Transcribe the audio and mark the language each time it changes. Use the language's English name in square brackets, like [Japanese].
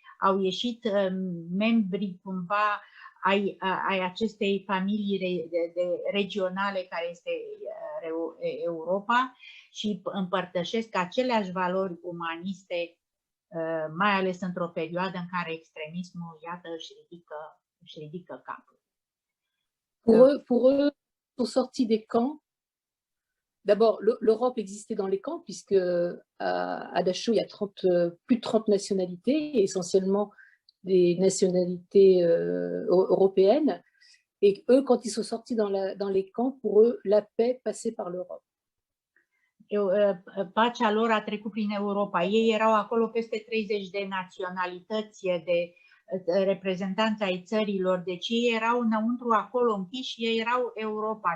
[Romanian] Au ieșit membri cumva ai acestei familii regionale care este Europa și împărtășesc aceleași valori umaniste, mai ales într-o perioadă în care extremismul, iată, își ridică capul. [French] Pour eux, ils sont sortis des camps. D'abord, l'Europe existait dans les camps, puisque à Dachau, il y a plus de 30 nationalités, essentiellement des nationalités européennes. Et eux, quand ils sont sortis dans les camps, pour eux, la paix passait par l'Europe. [Romanian] Pacea lor a trecut prin Europa. Ei erau acolo peste 30 de naționalități, de reprezentanți ai țărilor, deci ei erau înăuntru acolo închiși și ei erau Europa.